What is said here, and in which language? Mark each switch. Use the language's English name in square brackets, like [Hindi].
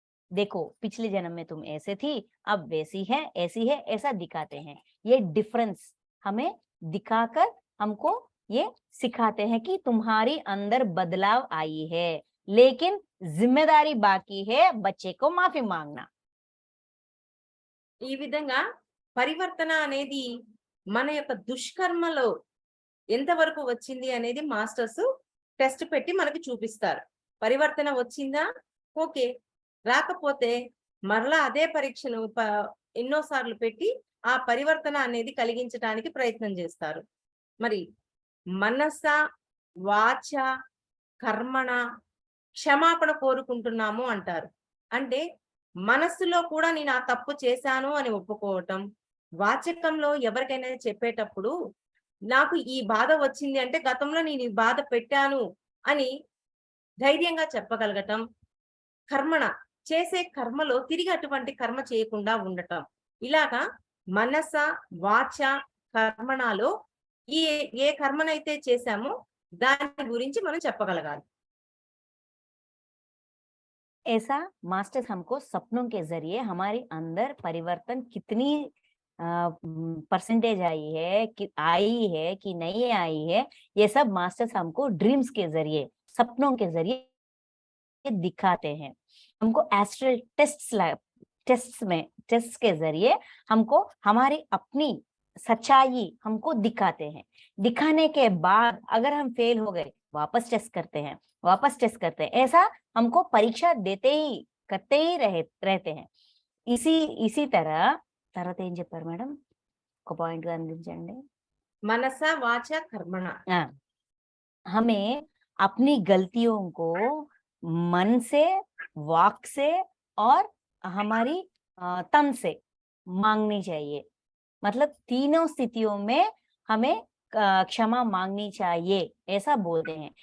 [Hindi] देखो पिछले जन्म में तुम ऐसे थी, अब वैसी है, ऐसी है, ऐसा दिखाते हैं। ये डिफरेंस हमें दिखाकर हमको ये सिखाते हैं कि तुम्हारी अंदर बदलाव आई है, लेकिन जिम्मेदारी बाकी है बच्चे को माफी मांगना। [Telugu] ఈ విధంగా పరివర్తన అనేది మన యొక్క దుష్కర్మలో ఎంతవరకు వచ్చింది అనేది మాస్టర్స్ టెస్ట్ పెట్టి మనకి చూపిస్తారు. పరివర్తన వచ్చిందా, ఓకే, రాకపోతే మరలా అదే పరీక్షను ఎన్నోసార్లు పెట్టి ఆ పరివర్తన అనేది కలిగించడానికి ప్రయత్నం చేస్తారు. మరి మనస, వాచ, కర్మణ క్షమాపణ కోరుకుంటున్నాము అంటారు. అంటే మనస్సులో కూడా నేను ఆ తప్పు చేశాను అని ఒప్పుకోవటం, వాచకంలో ఎవరికైనా చెప్పేటప్పుడు నాకు ఈ బాధ వచ్చింది అంటే గతంలో నేను ఈ బాధ పెట్టాను అని ధైర్యంగా చెప్పగలగటం, కర్మణ చేసే కర్మలో తిరిగి అటువంటి కర్మ చేయకుండా ఉండటం. ఇలాగా మనస, వాచ, కర్మణలో ఏ ఏ కర్మనైతే చేశామో దాని గురించి మనం చెప్పగలగాలి. [Hindi] ऐसा मास्टर्स हमको सपनों के जरिए हमारे अंदर परिवर्तन कितनी परसेंटेज आई है कि नहीं आई है, ये सब मास्टर्स हमको ड्रीम्स के जरिए, सपनों के जरिए दिखाते हैं। हमको एस्ट्रल टेस्ट्स के जरिए हमको हमारी अपनी सच्चाई हमको दिखाते हैं। दिखाने के बाद अगर हम फेल हो गए, वापस टेस्ट करते हैं, ऐसा हमको परीक्षा करते ही रहते हैं। इसी तरह [Telugu] తర్వాత ఏం చెప్పారు మేడం? ఒక పాయింట్ గా అందించండి. మనస, వాచ, కర్మణ. [Hindi] हमें अपनी गलतियों को मन से, वाक से और हमारी तन से मांगनी चाहिए। मतलब तीनों स्थितियों में हमें क्षमा मांगनी चाहिए, ऐसा बोलते हैं।